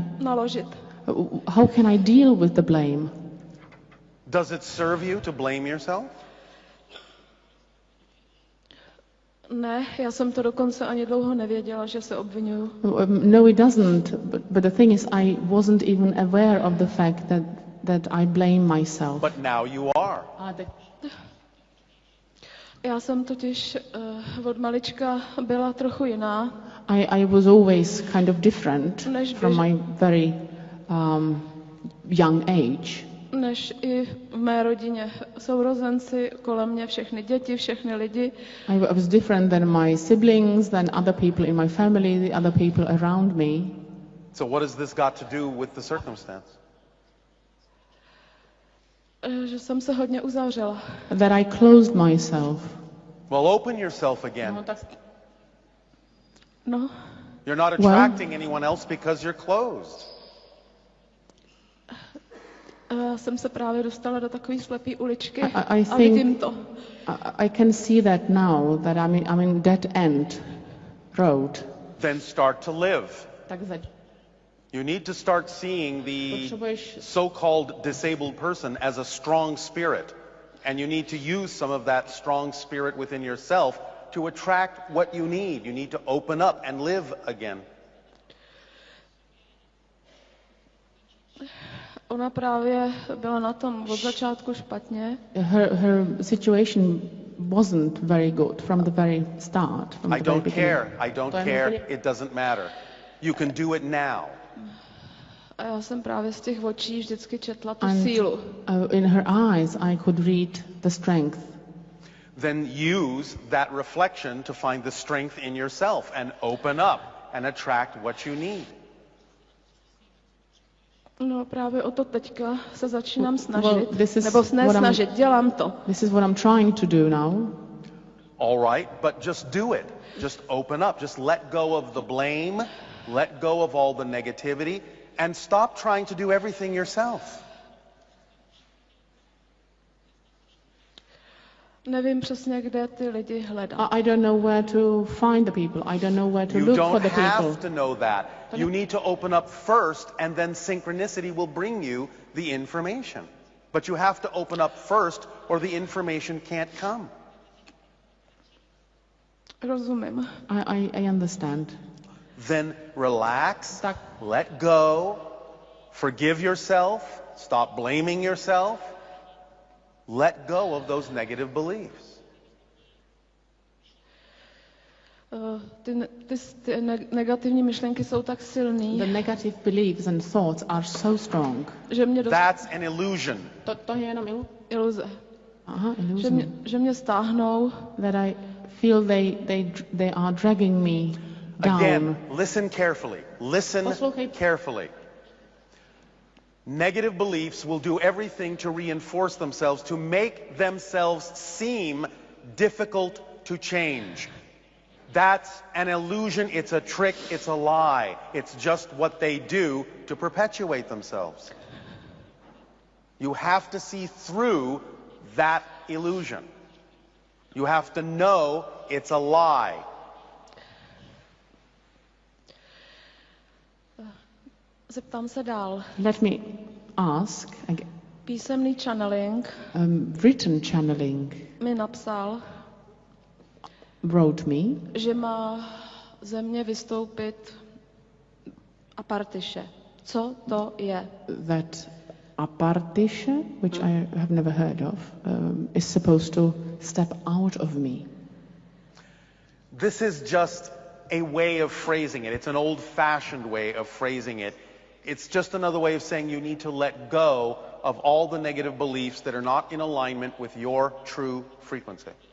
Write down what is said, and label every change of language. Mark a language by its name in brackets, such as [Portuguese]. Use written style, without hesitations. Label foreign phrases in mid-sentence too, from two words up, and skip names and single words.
[Czech] naložit? [English] How can I deal with the blame? Does it serve you to blame yourself? [Czech] Ne, já jsem to dokonce ani dlouho nevěděla, že se obvinuju. [English] No, it doesn't. But the thing is, I wasn't even aware of the fact that I blame myself. But now you are. [Czech] Já jsem totiž od malička byla trochu jiná. [English] I was always kind of different from my very young age. [Czech] Než i v mé rodině. Sourozenci kolem mě, všechny děti, všechny lidi. [English] I was different than my siblings, than other people in my family, the other people around me. So what has this got to do with the circumstance? [Czech] Že jsem se hodně uzavřela. [English] That I closed myself. Well, open yourself again. No. You're not attracting anyone else because you're closed. [Czech] Jsem se právě dostala do takové slepé uličky [English] I [Czech] a vidím to. [English] I can see that now, that I'm in dead end road. Then start to live. [Czech] Takže [English] You need to start seeing the so-called disabled person as a strong spirit. And you need to use some of that strong spirit within yourself to attract what you need. You need to open up and live again. [Czech] Ona právě byla na tom od začátku špatně. [English] Her situation wasn't very good from the very start. From I don't care. It doesn't matter. You can do it now. [Czech] A já jsem právě z těch očí vždycky četla tu sílu. [English] In her eyes I could read the strength. Then use that reflection to find the strength in yourself and open up and attract what you need. [Czech] No právě o to teďka se začínám snažit, nebo snažit, dělám to. [English] This is what I'm trying to do now. All right, but just do it. Just open up. Just let go of the blame. Let go of all the negativity. And stop trying to do everything yourself. [Czech] Nevím přesně, kde ty lidi hledat. [English] I don't know where to find the people. I don't know where to look for the people. You don't have to know that. You need to open up first, and then synchronicity will bring you the information. But you have to open up first, or the information can't come. [Czech] Rozumím. [English] I understand. Then relax, let go, forgive yourself, stop blaming yourself, let go of those negative beliefs. [Czech] Ty negativní myšlenky jsou tak silný. [English] The negative beliefs and thoughts are so strong. [Czech] Že mě [English] That's an illusion. [Czech] To je jenom iluze. [English] Aha, illusion. [Czech] Že mě stáhnou. [English] That I feel they are dragging me down. Again, listen carefully. Listen carefully. Negative beliefs will do everything to reinforce themselves, to make themselves seem difficult to change. That's an illusion, it's a trick, it's a lie. It's just what they do to perpetuate themselves. You have to see through that illusion. You have to know it's a lie. [Czech] Zeptám se dál. [English] Let me ask again. [Czech] Písemný channeling [English] Written channeling [Czech] mi napsal, [English] wrote me, [Czech] že má ze mě vystoupit apartiše. Co to je? [English] that apartisha, which I have never heard of, is supposed to step out of me. This is just a way of phrasing it. It's an old-fashioned way of phrasing it. It's just another way of saying you need to let go of all the negative beliefs that are not in alignment with your true frequency.